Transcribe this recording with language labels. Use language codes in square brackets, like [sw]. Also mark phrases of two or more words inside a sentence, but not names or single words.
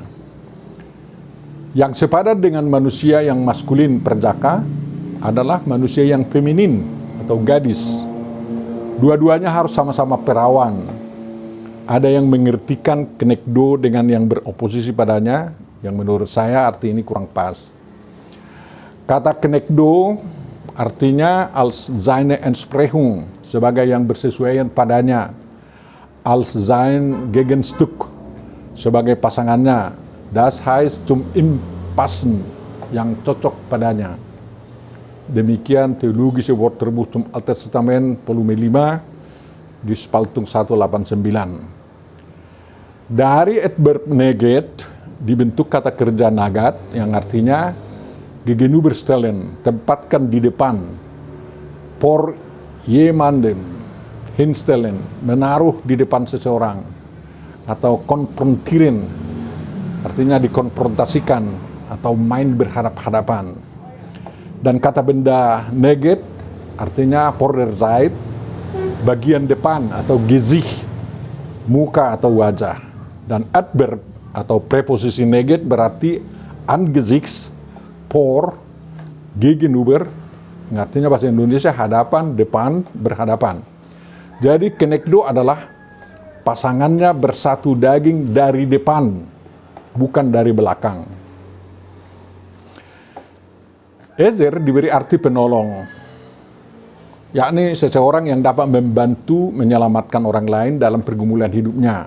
[id] Yang sepadan dengan manusia yang maskulin perjaka adalah manusia yang feminin atau gadis. Dua-duanya harus sama-sama perawan. Ada yang mengertikan Kenekdo dengan yang beroposisi padanya, yang menurut saya arti ini kurang pas. Kata Kenekdo artinya [de] als seine Entsprechung, [id] sebagai yang bersesuaian padanya. [de] Als sein Gegenstück, [id] sebagai pasangannya. [de] Das heißt zum ihm passen, [id] yang cocok padanya. Demikian teologische Wortterbuch zum Alten Testament volume 5 di Spaltung 189. Dari adverb neget dibentuk kata kerja nagat yang artinya gegenüberstellen, tempatkan di depan. [de] Por jemanden, hinstellen, [id] menaruh di depan seseorang. Atau konfrontieren, artinya dikonfrontasikan, atau main berhadap-hadapan. Dan kata benda neget artinya Vorderzeit, bagian depan atau Gesicht, muka atau wajah. Dan adverb atau preposisi neget berarti [de] angesichts, vor, gegenüber, [id] artinya bahasa Indonesia hadapan, depan, berhadapan. Jadi kenekdo adalah pasangannya bersatu daging dari depan, bukan dari belakang. Ezer diberi arti penolong, yakni seseorang yang dapat membantu menyelamatkan orang lain dalam pergumulan hidupnya.